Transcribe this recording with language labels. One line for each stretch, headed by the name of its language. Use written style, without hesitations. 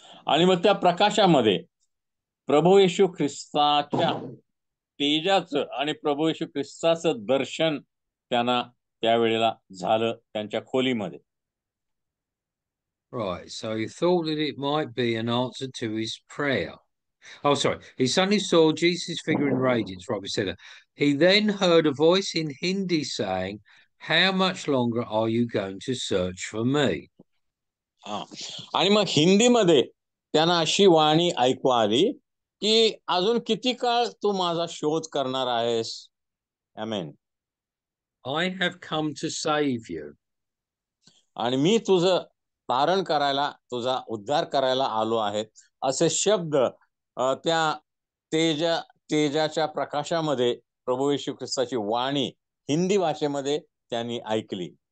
Marathi: आणि मग त्या प्रकाशामध्ये प्रभू येशू ख्रिस्ताच्या तेजाचं आणि प्रभू येशू ख्रिस्ताचं दर्शन त्यांना त्यावेळेला झालं त्यांच्या खोलीमध्ये.
English: Right, so he thought that it might be an answer to his prayer. Oh, sorry. He suddenly saw Jesus' figure in radiance. Right, we said that. He then heard a voice in Hindi saying, "How much longer are you going to search for me?"
Marathi: हा. आणि मग हिंदीमध्ये त्यांना अशी वाणी ऐकू आली की अजून किती काळ तू माझा शोध करणार आहेस. आमेन.
English: I have come to save you.
Marathi: आणि मी तुझं तारण करायला, तुझा उद्धार करायला आलो आहे, असे शब्द त्या तेजाच्या प्रकाशामध्ये प्रभू येशू ख्रिस्ताची वाणी हिंदी भाषेमध्ये त्यांनी ऐकली.